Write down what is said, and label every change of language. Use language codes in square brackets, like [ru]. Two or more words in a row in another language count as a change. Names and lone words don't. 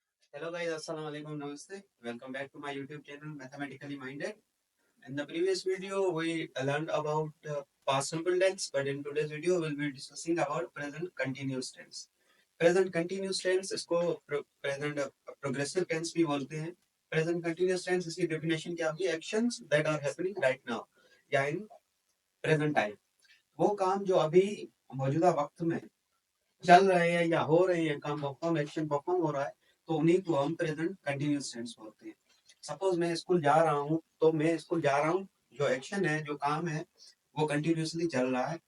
[en] Hello guys, [ar] السلام عليكم, [en] namaste. Welcome back to my YouTube channel Mathematically Minded. In the previous video, we learned about past simple tense, but in today's video, we'll be discussing about present continuous tense. Present continuous tense इसको present progressive tense [hi] भी बोलते हैं. [en] Present continuous tense इसकी definition [hi] क्या होगी? [en] Actions that are happening right now या in present time. [hi] वो काम जो अभी मौजूदा वक्त में चल रहे हैं या हो रहे हैं, काम [en] perform action perform [hi] हो रहा है, तो उन्हीं को हम [en] present continuous tense [hi] बोलते हैं. सपोज मैं स्कूल जा रहा हूँ, तो मैं स्कूल जा रहा हूँ, जो एक्शन है, जो काम है, वो कंटिन्यूअसली चल रहा है.